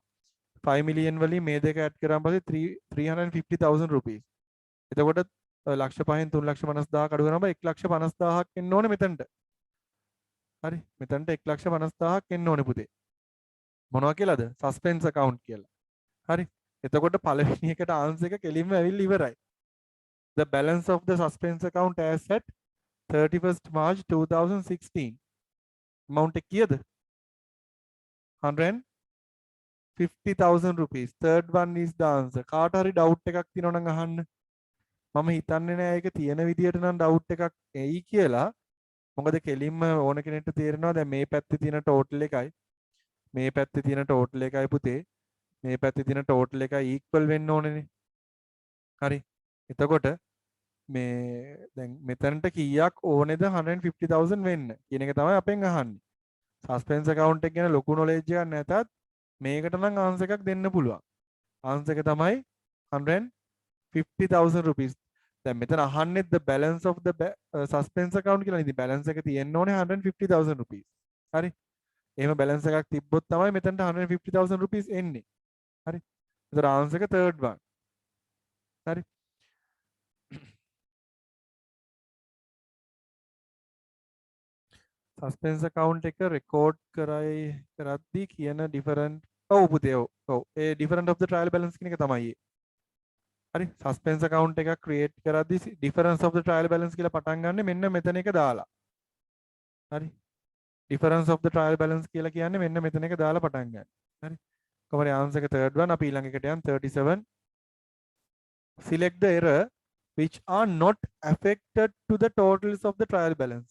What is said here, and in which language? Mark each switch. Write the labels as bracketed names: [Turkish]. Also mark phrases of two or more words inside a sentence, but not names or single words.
[Sinhala] 5 මිලියන් වලින් මේ දෙක ඇඩ් කරාන් පස්සේ 350,000 rupees එතකොට ලක්ෂ 5න් 3,50,000 අඩු කරනවා 1,50,000ක් එන්න ඕනේ මෙතනට හරි මෙතනට 1,50,000ක් එන්න ඕනේ පුතේ මොනවා කියලාද [English] suspense account [Sinhala] කියලා හරි එතකොට පළවෙනි එකට ආන්සර් එක කෙලින්ම ඇවිල්ලා ඉවරයි [English] the balance of the suspense account as at 31st March 2016 amount [Sinhala] එක කීයද [English] 150,000 rupees third one is the answer [Sinhala] කාට හරි doubt එකක් තියෙනවා නම් අහන්න මම හිතන්නේ නෑ ඒක තියෙන විදියට නම් doubt එකක් එයි කියලා මොකද කෙලින්ම ඕන කෙනෙක්ට තේරෙනවා දැන් මේ පැත්තේ තියෙන total එකයි මේ පැත්තේ තියෙන total එකයි පුතේ මේ පැත්තේ තියෙන total එකයි equal වෙන්න ඕනේනේ හරි එතකොට මේ දැන් මෙතනට කීයක් ඕනේද 150,000 වෙන්න කියන එක තමයි අපෙන් අහන්නේ. [English] suspense account [Sinhala] එක ගැන ලොකු knowledge එකක් නැතත් මේකට නම් ආන්සර් එකක් දෙන්න පුළුවන්. ආන්සර් එක තමයි 150,000 rupees. දැන් මෙතන අහන්නේ [English] the balance of the suspense account [Sinhala] කියලා. ඉතින් balance එක තියෙන්න ඕනේ 150,000 rupees. හරි. එහෙම balance එකක් තිබ්බොත් තමයි මෙතනට 150,000 rupees එන්නේ. හරි. ඒතර answer එක [English] third one. [Sinhala] හරි. [English] suspense account [Sinhala] එක record කරද්දී කියන different ඔව් පුතේ ඔව් ඒ [English] different of the trial balance [Sinhala] කියන එක තමයි. හරි [English] suspense account [Sinhala] එකක් create කරද්දී [English] difference of the trial balance [Sinhala] කියලා පටන් ගන්න මෙන්න මෙතන එක දාලා. හරි [English] difference of the trial balance [Sinhala] කියලා කියන්නේ මෙන්න මෙතන එක දාලා පටන් ගන්න. හරි කොහොමද answer එක [English] third one. [Sinhala] අපි ඊළඟ එකට යන් 37. [English] select the error which are not affected to the totals of the trial balance.